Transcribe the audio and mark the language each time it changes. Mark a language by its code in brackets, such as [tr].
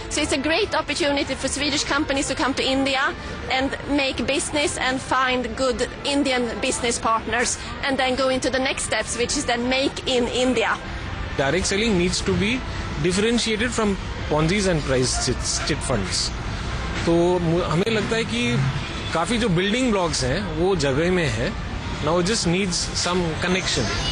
[en] So it's a great opportunity for Swedish companies to come to India and make business and find good Indian business partners, and then go into the next steps, which is then make in India. Direct selling needs to be differentiated from Ponzi's and price chit funds. [hi] तो हमें लगता है कि काफी जो building blocks हैं वो जगह में है. [en] Now it just needs some connection.